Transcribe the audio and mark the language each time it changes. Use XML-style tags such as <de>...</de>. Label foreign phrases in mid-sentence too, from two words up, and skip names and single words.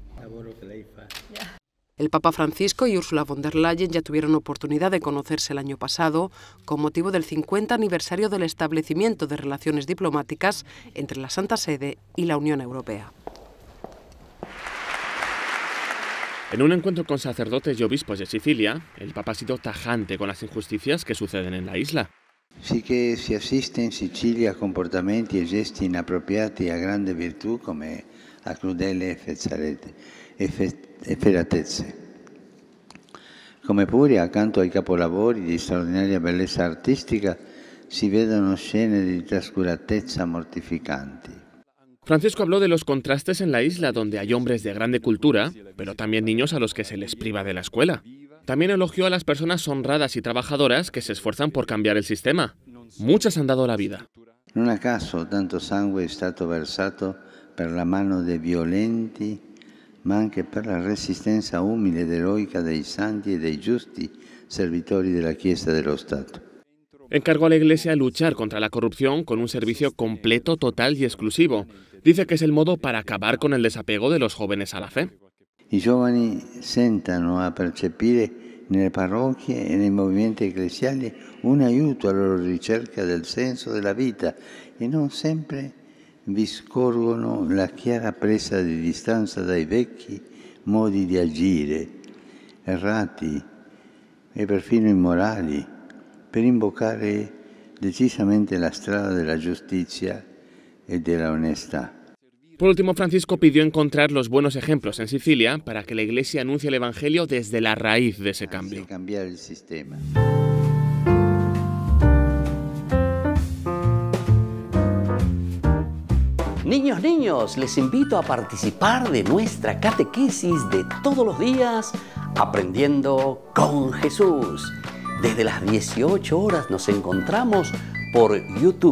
<es>El Papa Francisco y Ursula von der Leyen ya tuvieron oportunidad de conocerse el año pasado con motivo del 50 aniversario del establecimiento de relaciones diplomáticas entre la Santa Sede y la Unión Europea. En un encuentro con sacerdotes y obispos de Sicilia, el Papa ha sido tajante con las injusticias que suceden en la isla.</es> <it>Sì che si assiste in Sicilia a comportamenti e gesti inappropriati a grande virtù come a crudele efferatezze. Come pure accanto ai capolavori di straordinaria bellezza artistica si vedono scene di trascuratezza mortificanti.</it> <es>Francisco habló de los contrastes en la isla, donde hay hombres de grande cultura, pero también niños a los que se les priva de la escuela. También elogió a las personas honradas y trabajadoras que se esfuerzan por cambiar el sistema. Muchas han dado la vida.</es> <it>Non a caso tanto sangue è stato versato per la mano dei violenti, ma anche per la resistenza umile ed eroica dei santi e dei giusti servitori della Chiesa dello Stato.</it> <es>Encargó a la Iglesia luchar contra la corrupción con un servicio completo, total y exclusivo. Dice que es el modo para acabar con el desapego de los jóvenes a la fe.</es> <it>I giovani sentano a percepire nelle parrocchie e nei movimenti ecclesiali un aiuto alla loro ricerca del senso della vita e non sempre vi scorgono la chiara presa di distanza dai vecchi modi di agire, errati e perfino immorali, per invocare decisamente la strada della giustizia e della onestà.</it> <es>Por último, Francisco pidió encontrar los buenos ejemplos en Sicilia para que la Iglesia anuncie el Evangelio desde la raíz de ese cambio.</es> <it>Cambiare il sistema.</it> <es>Niños, les invito a participar de nuestra catequesis de todos los días, Aprendiendo con Jesús. Desde las 18 horas nos encontramos por YouTube.</es>